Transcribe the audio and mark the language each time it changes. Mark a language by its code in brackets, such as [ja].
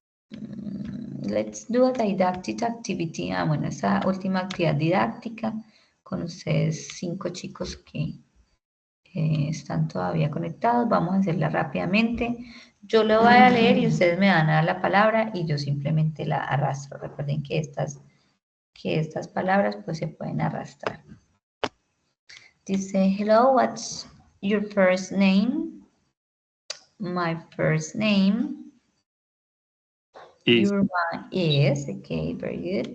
[en] Let's do a didactic activity. [es] Bueno, esa última actividad didáctica con ustedes 5 chicos que Están todavía conectados. Vamos a hacerla rápidamente. Yo lo voy a leer y ustedes me van a dar la palabra y yo simplemente la arrastro. Recuerden que estas palabras pues se pueden arrastrar. [en] Dice, hello, what's your first name? My first name. Is. Your one is, okay, very good.